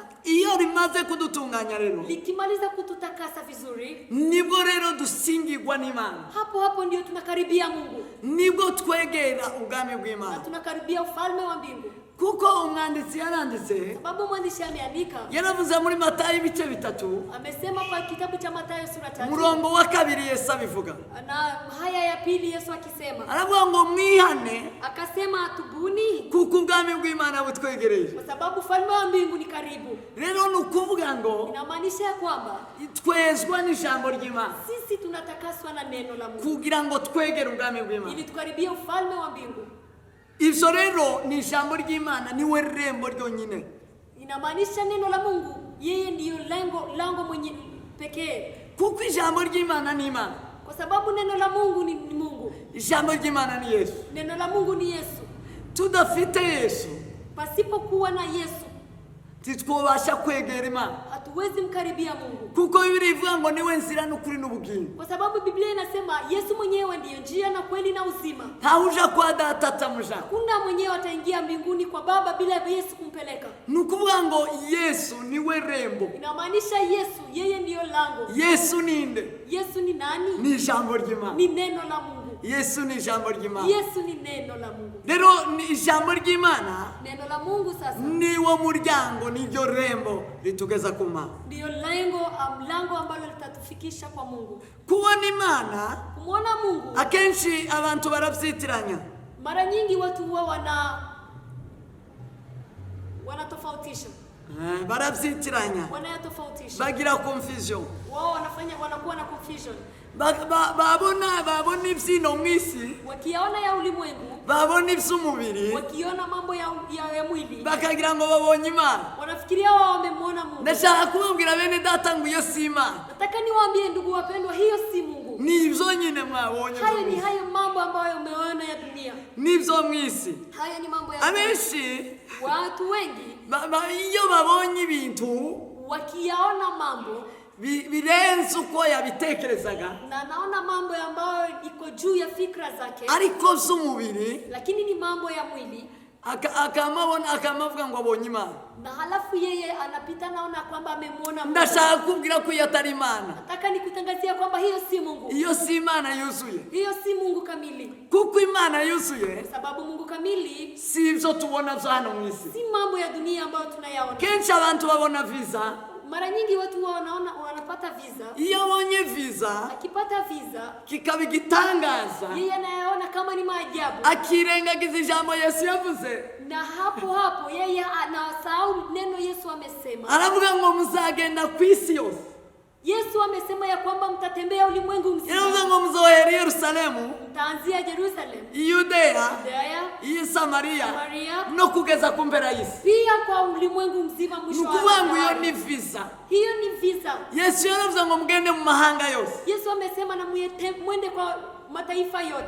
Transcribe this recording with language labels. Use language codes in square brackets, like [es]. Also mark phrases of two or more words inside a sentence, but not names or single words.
[rn] Iyo rimaze kudutunganya rero, [sw] Likimaliza kututakasa vizuri, [rn] nibwo rero dusingirwa n'Imana, [sw] hapo ndio tunakaribia Mungu [rn] nibwo twegera ubwami na bw'Imana. [sw] tunakaribia ufalme wa mbingu. [rn] Kuko umwanditsi yaranditse, [sw] Sababu mwandishi ameandika, [rn] yaravuze muri Matayo ibice 3 [sw] amesema kwa kitabu cha Mathayo sura 3 [rn] umurongo wa 2 Yesu abivuga, [sw] na haya ya pili Yesu akisema, [rn] aravuga ngo mwihane [sw] akasema atubuni [rn] kuko ubwami bw'Imana butwegereye. [sw] kwa sababu ufalme wa mbingu ni karibu. [rn] Rero nukuvuga ngo [sw] Inamaanisha ya kwamba [rn] twezwa n'ijambo ry'Imana [sw] sisi tunatakaswa na neno la Mungu [rn] kugira ngo twegere ubwami bw'Imana. [sw] ili tukaribie ufalme wa mbingu. [rn] Ivyo rero ni ijambo ry'Imana, niwe rembo ryonyine. [sw] Inamaanisha neno la Mungu yeye ndiyo lango mwenye pekee, [rn] Kuko ijambo ry'Imana ni Imana, [sw] kwa sababu neno la Mungu ni Mungu. [rn] ijambo ry'Imana ni Yesu. [sw] Neno la Mungu ni Yesu. [rn] Tudafite Yesu [sw] Pasipokuwa na Yesu [rn] titwobasha kwegera Imana, [sw] hatuwezi mkaribia Mungu, [rn] kuko Bibiliya ivuga ngo niwe nzira n'ukuri n'ubugingo. [sw] kwa sababu Biblia inasema Yesu mwenyewe ndiyo njia na kweli na uzima. [rn] Ntawuja kwa Data atamuja. [sw] Hakuna mwenyewe ataingia mbinguni kwa Baba bila Yesu kumpeleka. [rn] Nukuvuga ngo Yesu niwe rembo. [sw] Inamaanisha Yesu yeye ndiyo lango. [rn] Yesu ninde? [sw] Yesu ni nani? [rn] Ni ijambo ry'Imana. [sw] Ni neno la Mungu. [rn] Yesu ni ijambo ry'Imana. [sw] Yesu ni neno la Mungu. [rn] Rero ni ijambo ry'Imana, [sw] Neno la Mungu sasa [rn] niwo muryango, niryo rembo ritugeza ku Mana. [sw] ndiyo mlango ambalo litatufikisha kwa Mungu. [rn] Kubona Imana [sw] Kumwona Mungu, [rn] akenshi abantu baravyitiranya. [sw] mara nyingi watu huwa wanatofautisha. [rn] Baravyitiranya, [sw] Wanayatofautisha. [rn] bagira confusion. [sw] Wao wanakuwa na confusion. [rn] babona ivyino mw'isi, [sw] Wakiona ya ulimwengu, [rn] babona ivy'umubiri, [sw] wakiona mambo ya mwili, [rn] bakagira ngo babonye Imana. [sw] wanafikiria wao wamemwona Mungu. [rn] Ndashaka kubabwira bene data ngo iyo si Imana, [sw] Nataka niwaambie ndugu wapendwa, hiyo si Mungu. [rn] ni ivyo nyine mwabonye. [sw] Hayo ni hayo mambo ambayo umeona ya dunia. [rn] Nivyo mw'isi. [sw] Hayo ni mambo ya [rn] Abenshi [sw] watu wengi [rn] iyo babonye ibintu [sw] wakiyaona mambo [rn] birenze uko yabitekerezaga, [sw] na naona mambo ambayo iko juu ya fikra zake, [rn] ariko vy'umubiri, [sw] lakini ni mambo ya mwili, [rn] akamavuga ngo abonye Imana. [sw] na halafu yeye anapita naona kwamba amemwona Mungu. [rn] Ndashaka kubwira ko iyo atari Imana. [sw] Nataka nikutangazia kwamba hiyo si Mungu. [rn] Iyo si Imana yuzuye. [sw] Hiyo si Mungu kamili. [rn] Kuko Imana yuzuye [sw] Sababu Mungu kamili [rn] si ivyo tubona vyo hano mw'isi. [sw] si mambo ya dunia ambayo tunayaona. [rn] Kenshi abantu babona visa. [sw] Mara nyingi watu wanapata visa. [rn] Iyo abonye visa [sw] Akipata visa, [rn] kikaba igitangaza, [sw] yeye anayaona kama ni maajabu. [rn] akirengagiza ijambo Yesu yavuze. [sw] Na hapo yeye anasahau neno Yesu amesema. [rn] Aravuga ngo muzagenda ku isi yose. [sw] Yesu amesema ya kwamba mtatembea ulimwengu mzima. [rn] Aravuga ngo muzohera i Yerusalemu, [sw] Mtaanzia Jerusalem, [rn] Yudeya, [sw] Judea, [rn] Samaria, [sw] Samaria, [rn] no kugeza ku mpera y'isi. [sw] pia kwa ulimwengu mzima mwisho wa [rn] Nukuvuga ngo iyo dahari. ni visa. [sw] Hiyo ni visa. [rn] Yesu yaravuze ngo mugende mu mahanga yose. [sw] Yesu amesema na mwende kwa mataifa yote.